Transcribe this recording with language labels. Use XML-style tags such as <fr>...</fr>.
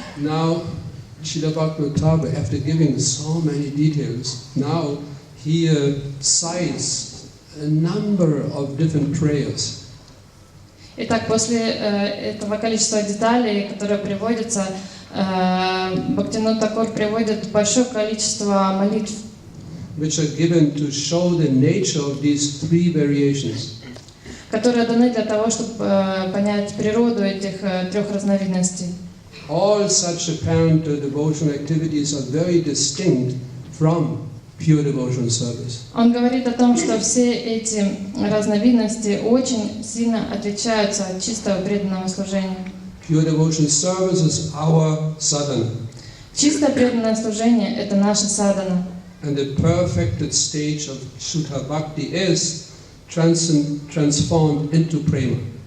<en>Now, Srila Bhaktivinoda, after giving so many details, now he cites a number of different prayers.</en> <ru>Итак, после этого количества деталей, которые приводятся, Бхактивинода Тхакур приводит большое количество молитв,</ru> <en>which are given to show the nature of these three variations.</en> <ru>которые даны для того, чтобы понять природу этих трех разновидностей.</ru> <en>All such apparent devotional activities are very distinct from pure devotional service.</en> <ru>Он говорит о том, что все эти разновидности очень сильно отличаются от чистого преданного служения.</ru> <en>Pure devotional service is our sadhana,</en> <ru>Чистое преданное служение – это наша садхана.</ru> <en>and the perfected stage of Shuddha Bhakti is transformed into prema.</en>